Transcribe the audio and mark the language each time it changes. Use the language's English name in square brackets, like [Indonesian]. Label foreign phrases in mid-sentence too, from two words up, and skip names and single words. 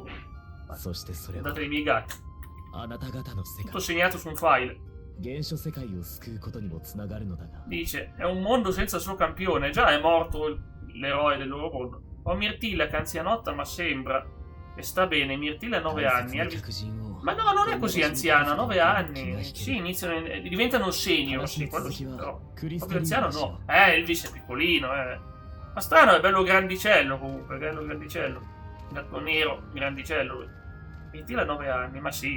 [Italian] Date dei miei gatti. Tutto segnato su un file. Dice, è un mondo senza suo campione. Già è morto l'eroe del loro mondo. Ho Mirtilla che anzianotta, ma sembra E sta bene, Mirtilla ha 9 anni. [Japanese] 大切な客人を [Italian] Ma no, non è così anziana, 9 anni. Sì, iniziano, diventano senior, sì, quello sì, però. Proprio anziano no. Elvis è piccolino, Ma strano, è bello grandicello comunque, bello grandicello. Gatto nero, grandicello. Mirtilla ha 9 anni, ma sì.